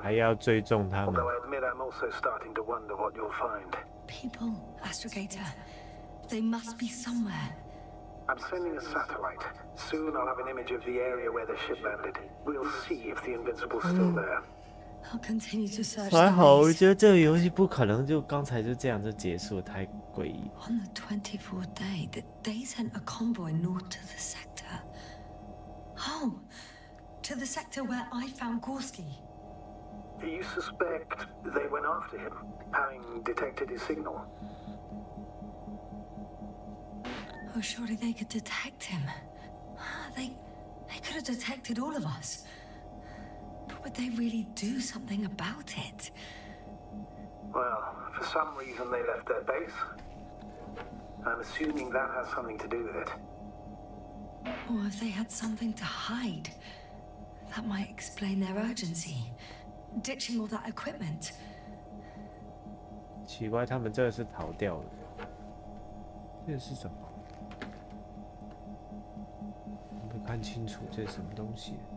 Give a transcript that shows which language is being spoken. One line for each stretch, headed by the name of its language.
Chinese: 还要追踪他们。
English: Although I admit I'm also starting to wonder what you'll find. People, Astrogator. They must be somewhere. I'm sending a satellite. Soon I'll have an image of the area where the ship landed. We'll see if the Invincible's still there. I'll continue to search. 还好，我觉得这个游戏不可能就刚才就这样就结束，太诡异。 On the 24th day, they sent a convoy north to the sector. Oh, to the sector where I found Gorski. You suspect they went after him, having detected his signal? Oh, surely they could detect him. They could have detected all of us. But would they really do something about it? Well, for some reason they left their base. I'm assuming that has something to do with it. Or if they had something to hide, that might explain their urgency. Ditching all that equipment.
Chinese: 奇怪，他们这个是逃掉的。这是什么？我没看清楚这是什么东西。